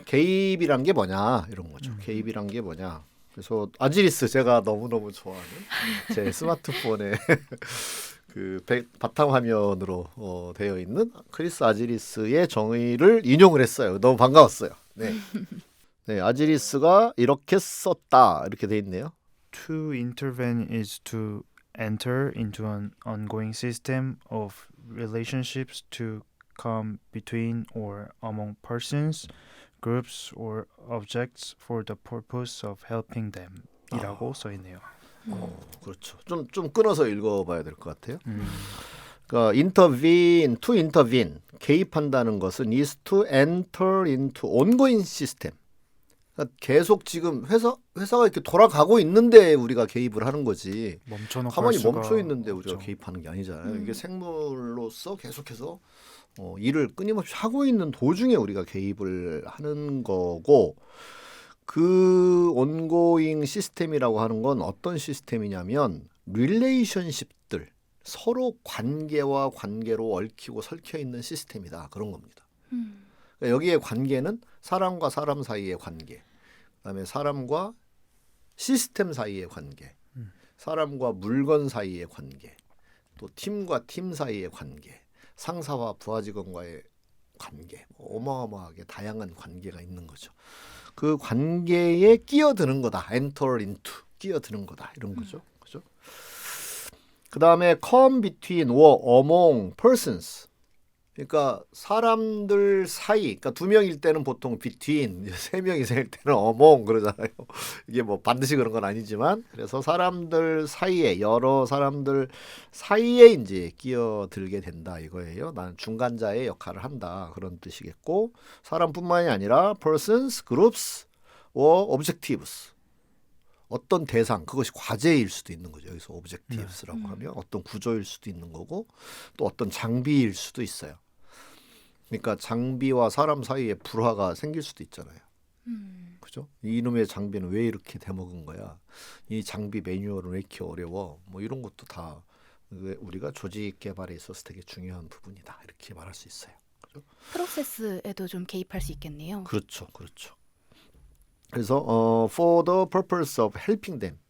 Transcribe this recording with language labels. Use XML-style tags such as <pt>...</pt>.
<ko>개입이란 게 뭐냐 이런 거죠. 개입이란 게 뭐냐. 그래서 아지리스 제가 너무너무 좋아하는 제 스마트폰에 그 바탕화면으로 되어 있는 크리스 아지리스의 정의를 인용을 했어요. 너무 반가웠어요. 네, 네 아지리스가 이렇게 썼다 이렇게 돼 있네요.</ko> <en>To intervene is to enter into an ongoing system of relationships to come between or among persons, groups or objects for the purpose of helping them</en> <ko>이라고 써 있네요. 그렇죠. 좀 끊어서 읽어봐야 될 것 같아요. 그러니까</ko> <en>intervene, to intervene</en> <ko>개입한다는 것은</ko> <en>is to enter into ongoing system.</en> <ko>그러니까 계속 지금 회사가 이렇게 돌아가고 있는데 우리가 개입을 하는 거지. 멈춰놓고 가만히 할 수가 멈춰 있는데 우리가 없죠. 개입하는 게 아니잖아요. 이게 생물로서 계속해서 일을 끊임없이 하고 있는 도중에 우리가 개입을 하는 거고 그 온고잉 시스템이라고 하는 건 어떤 시스템이냐면 릴레이션십들 서로 관계와 관계로 얽히고 설켜 있는 시스템이다 그런 겁니다. 그러니까 여기에 관계는 사람과 사람 사이의 관계, 그다음에 사람과 시스템 사이의 관계, 사람과 물건 사이의 관계, 또 팀과 팀 사이의 관계, 상사와 부하 직원과의 관계, 어마어마하게 다양한 관계가 있는 거죠. 그 관계에 끼어드는 거다.</ko> <en>enter into</en> <ko>끼어드는 거다. 이런 거죠. 그죠? 그다음에</ko> <en>come between or among persons.</en> <ko>그러니까 사람들 사이, 그러니까 두 명일 때는 보통 between, 세 명 이상일 때는 among 그러잖아요. 이게 뭐 반드시 그런 건 아니지만, 그래서 사람들 사이에, 여러 사람들 사이에 이제 끼어들게 된다 이거예요. 나는 중간자의 역할을 한다 그런 뜻이겠고, 사람뿐만이 아니라</ko> <en>persons, groups, or objectives.</en> <ko>어떤 대상, 그것이 과제일 수도 있는 거죠. 여기서 objectives라고 하면 어떤 구조일 수도 있는 거고, 또 어떤 장비일 수도 있어요. 그러니까 장비와 사람 사이에 불화가 생길 수도 있잖아요. 그죠? 이놈의 장비는 왜 이렇게 대먹은 거야? 이 장비 매뉴얼은 왜 이렇게 어려워? 뭐 이런 것도 다 우리가 조직 개발에 있어서 되게 중요한 부분이다. 이렇게 말할 수 있어요. 그죠? 프로세스에도 좀 개입할 수 있겠네요. 그렇죠. 그렇죠. 그래서</ko> <en>for the purpose of helping them.</en>